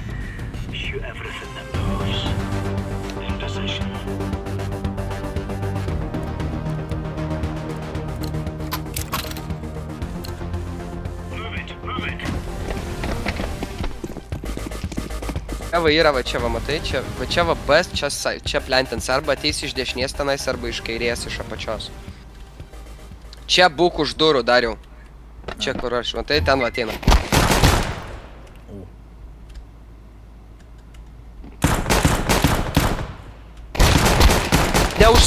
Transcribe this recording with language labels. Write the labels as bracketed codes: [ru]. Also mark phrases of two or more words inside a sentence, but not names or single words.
[en] Shoot everything that moves. In position. Move it, move it. [lt] Čia va yra, va čia va matai, čia va B, čia plentins, arba ateis iš dešinės tenais, arba iš kairės, iš apačios. Čia būk už durų, Dariau. Čia kur aš, matai, ten va ateina. Neuž...